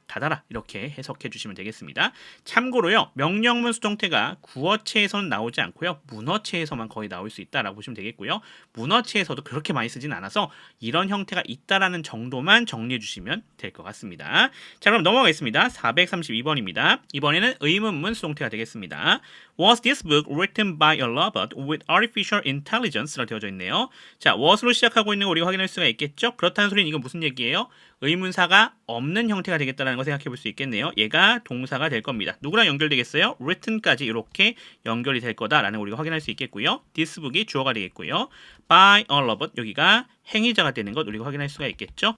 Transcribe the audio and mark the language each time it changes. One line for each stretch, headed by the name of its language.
Korean: 닫아라 이렇게 해석해 주시면 되겠습니다. 참고로요, 명령문 수동태가 구어체에서는 나오지 않고요, 문어체에서만 거의 나올 수 있다라고 보시면 되겠고요. 문어체에서도 그렇게 많이 쓰진 않아서 이런 형태가 있다라는 정도만 정리해 주시면 될 것 같습니다. 자, 그럼 넘어가겠습니다. 432번입니다. 이번에는 의문문 수동태가 되겠습니다.
English: Was this book written by a robot with artificial intelligence라고
Korean: 되어져 있네요. 자, was로 시작하고 있는 거 우리가 확인할 수가 있겠죠? 그렇다는 소리는 이건 무슨 얘기예요? 의문사가 없는 형태가 되겠다는 거 생각해 볼 수 있겠네요. 얘가 동사가 될 겁니다. 누구랑 연결되겠어요? written까지 이렇게 연결이 될 거다라는 거 우리가 확인할 수 있겠고요. this book이 주어가 되겠고요. by a robot 여기가 행위자가 되는 것 우리가 확인할 수가 있겠죠.